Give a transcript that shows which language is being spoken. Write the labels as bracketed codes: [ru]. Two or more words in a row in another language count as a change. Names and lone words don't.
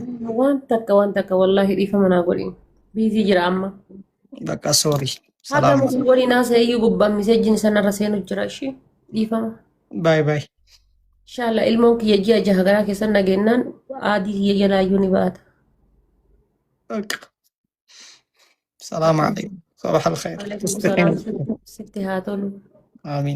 [om] Waan takka wallaahi dhiifama naa godhi. Biizii jira amma. Bakka sorry. Haga Salaam. musi waliin haasa'eeyyuu gubbaan miseejjiin sanarra seenu jira ishii dhiifama. [en] Bye bye. [om] Inshallah ilmoon kiyya ji'a jaha garaa keessan nageenyaan aadii kiyya jalaayyuu ni baata. [ar] السلام عليكم صباح الخير Waalaikum استقيم [om] salaam sitti haa tolu. [ar] آمين